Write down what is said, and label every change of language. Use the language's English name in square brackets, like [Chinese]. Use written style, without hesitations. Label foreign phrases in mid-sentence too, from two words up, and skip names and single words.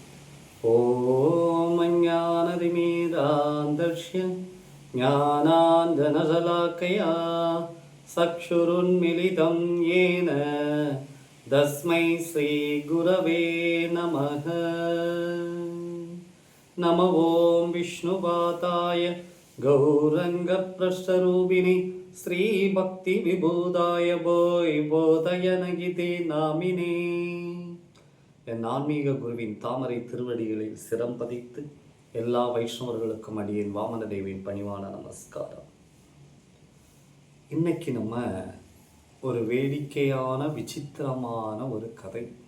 [Sanskrit] ॐ ज्ञानतिमिरान्धस्य ज्ञानाञ्जनशलाकया चक्षुरुन्मीलितं येन तस्मै श्रीगुरवे नमः। नमो ॐ विष्णुपादाय गौरङ्गप्रस्थरूपिणे श्रीभक्तिविबोधाय बोधयनगिते नामिने। [Tamil] என் ஆன்மீக குருவின் தாமரை திருவடிகளில் சிரம் பதித்து எல்லா வைஷ்ணவர்களுக்கும் அடியேன் வாமனதேவின் பணிவான நமஸ்காரம். இன்னைக்கு நம்ம ஒரு வேடிக்கையான விசித்திரமான ஒரு கதை.